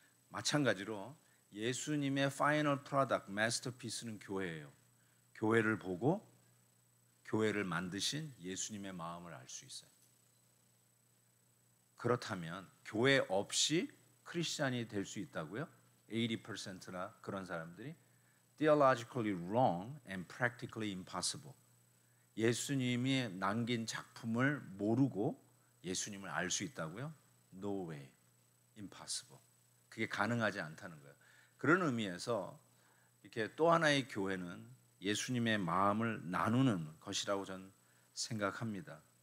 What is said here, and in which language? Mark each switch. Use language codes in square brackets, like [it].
[ko] 마찬가지로 예수님의 파이널 프로덕트, 마스터피스는 교회예요. 교회를 보고 교회를 만드신 예수님의 마음을 알 수 있어요. 그렇다면 교회 없이 크리스찬이 될 수 있다고요? 80%나 그런 사람들이 [en] theologically wrong and practically impossible. [ko] 예수님이 남긴 작품을 모르고 예수님을 알 수 있다고요? [en] No way. impossible. [ko] 그게 가능하지 않다는 거예요. 그런 의미에서 이렇게 또 하나의 교회는 예수님의 마음을 나누는 것이라고 저는 생각합니다.